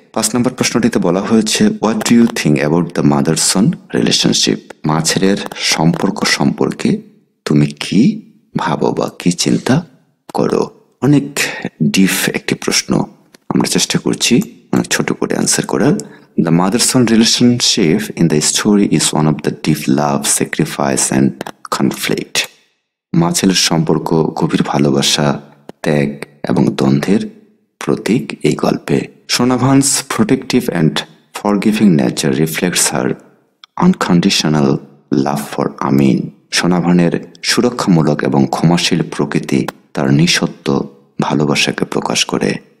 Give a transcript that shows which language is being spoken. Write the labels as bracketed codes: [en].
[bn] 5 নম্বর প্রশ্নটিতে বলা হয়েছে, [en] What do you think about the mother son relationship? [bn] মা ছেলের সম্পর্ক সম্পর্কে তুমি কি ভাবো বা কি চিন্তা করো? অনেক ডিপ একটি প্রশ্ন, আমরা চেষ্টা করছি অনেক ছোট করে অ্যান্সার করার। [en] The mother-son relationship in the story is one of the deep love, sacrifice and conflict. [bn] মা ছেলের সম্পর্ক গভীর ভালোবাসা, ত্যাগ এবং দ্বন্দ্বের প্রতীক এই গল্পে। [en] Sonabhan's protective and forgiving nature reflects her unconditional love for Amin. [bn] সোনাভানের সুরক্ষামূলক এবং ক্ষমাশীল প্রকৃতি তার নিঃশর্ত ভালোবাসাকে প্রকাশ করে।